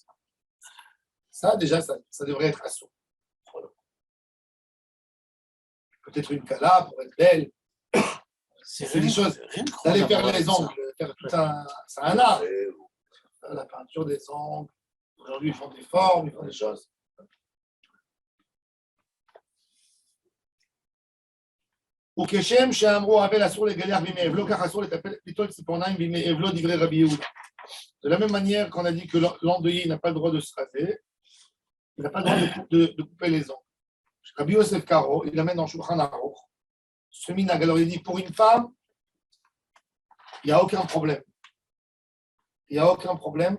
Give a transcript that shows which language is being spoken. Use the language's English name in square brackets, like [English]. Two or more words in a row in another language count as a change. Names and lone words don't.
[French] Ça, déjà, ça devrait être assaut. Peut-être une cala pour être belle, C'est des choses. D'aller faire les ongles, faire tout un. C'est un art. La peinture des ongles. Aujourd'hui, ils font des formes, ils font des choses. [Hebrew] וכשם שאמרו אבל אסור לגלח בימי אבלו, כך אסור ליטול ציפורניים בימי אבלו, דברי רבי יהודה. [French] De la même manière qu'on a dit que l'endeuillé n'a pas le droit de se raser, il n'a pas le droit de couper les ongles. Rabbi Yosef Karo, il l'amène dans Shulchan Aruch. Ce minag, alors il dit pour une femme, il n'y a aucun problème. Il n'y a aucun problème.